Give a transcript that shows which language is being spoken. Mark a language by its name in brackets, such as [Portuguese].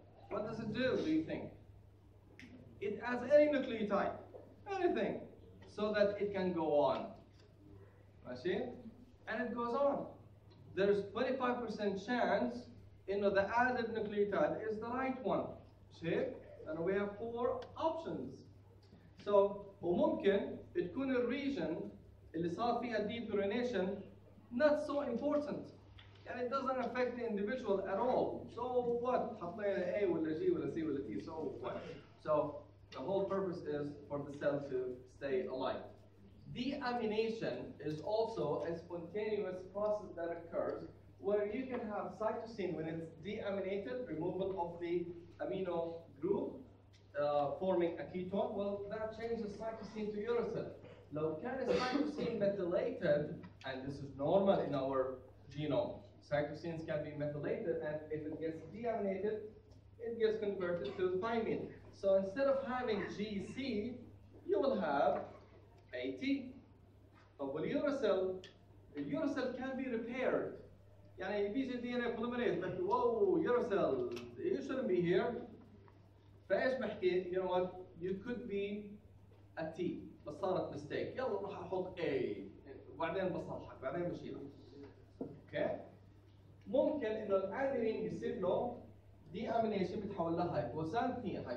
[English] What does it do you think? It adds any nucleotide, anything, so that it can go on. I see? And it goes on. There's 25% chance the added nucleotide is the right one. See? And we have 4 options. [Arabic] So وممكن تكون الريجن اللي صار فيها depurination [English] not so important. And it doesn't affect the individual at all. So what? [Arabic] حطينا A ولا G ولا C ولا T, [English] so what? So the whole purpose is for the cell to stay alive. Deamination is also a spontaneous process that occurs where you can have cytosine when it's deaminated, removal of the amino group, forming a ketone. Well, that changes cytosine to uracil. [Arabic] لو كان [English] cytosine methylated, and this is normal in our genome, cytosines can be methylated, and if it gets deaminated, it gets converted to thymine. So instead of having GC, you will have AT. [Arabic] طب [English] والuracil, الuracil can be repaired. [Arabic] يعني بيجي [English] DNA polymerase [Arabic] بحكي [English] whoa uracil, you shouldn't be here. [Arabic] فايش بحكي؟ [English] You know what? You could be a T [Arabic] بس صارت [English] mistake. [Arabic] يلا راح احط A وبعدين بصلحك بعدين بشيلها. اوكي؟ ممكن انه الادرينين يصير له deamination بتحول لها hypoxanthine.